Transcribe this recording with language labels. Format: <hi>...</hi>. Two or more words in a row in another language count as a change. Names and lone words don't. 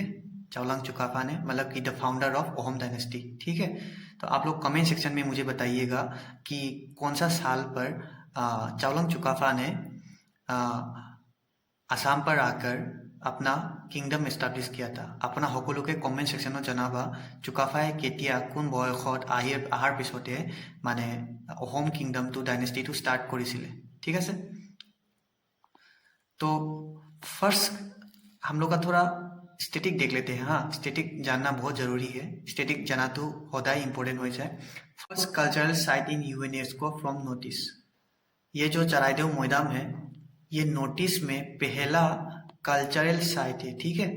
<hi>चावलंग चुकाफा ने, मतलब कि</hi> <en>the founder of Ahom dynasty,</en> <hi>ठीक है। तो आप लोग</hi> <en>comment section</en> <hi>में मुझे बताइएगा कि कौन सा साल पर चावलंग चुकाफा ने आसाम पर आकर अपना</hi> <en>kingdom establish</en> <hi>किया था।</hi> <as>अपना সকলোকে</as> <en>comment sectionত</en> <as>জনাবা চুকাফাই কেতিয়া কোন বয়সত আহাৰ পিছতে মানে অহোম কিংডমটো ডাইনেষ্টিটো স্টাৰ্ট কৰিছিলে, ঠিক আছে।</as> <hi>तो फर्स्ट हम लोग का थोड़ा स्टैटिक देख लेते हैं। हाँ, स्टैटिक जानना बहुत जरूरी है। स्टैटिक जाना तो होता ही इंपॉर्टेंट हो जाए।</hi> <en>first cultural site in UNESCO from notice.</en> <hi>ये जो चराइदेव मैदान है ये नोटिस में पहला</hi> <en>cultural site</en> <hi>है, ठीक है।</hi>